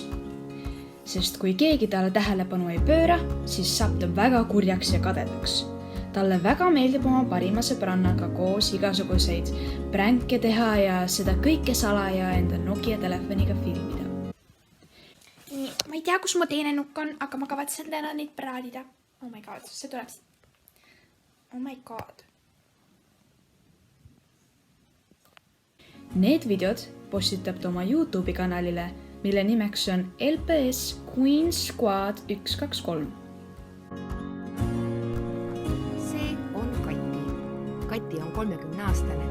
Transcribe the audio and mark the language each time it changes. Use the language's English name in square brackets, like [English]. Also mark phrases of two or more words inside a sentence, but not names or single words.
[Estonian] Sest kui keegi talle tähelepanu ei pööra, siis saab ta väga kurjaks ja kadedaks. Talle väga meeldib oma parima sõbrannaga koos igasuguseid pränke teha ja seda kõike salaja enda Nokia telefoniga filmida. Nii, ma ei tea, kus mu teine nukk on, aga ma kavatsen täna neid praadida. [English] Oh my god, [Estonian] see tuleb siit. [English] Oh my god. [Estonian] Need videod postitab ta oma YouTube'i kanalile, mille nimeks on LPS Queen Squad 123. See on Kati. Kati on 30-aastane.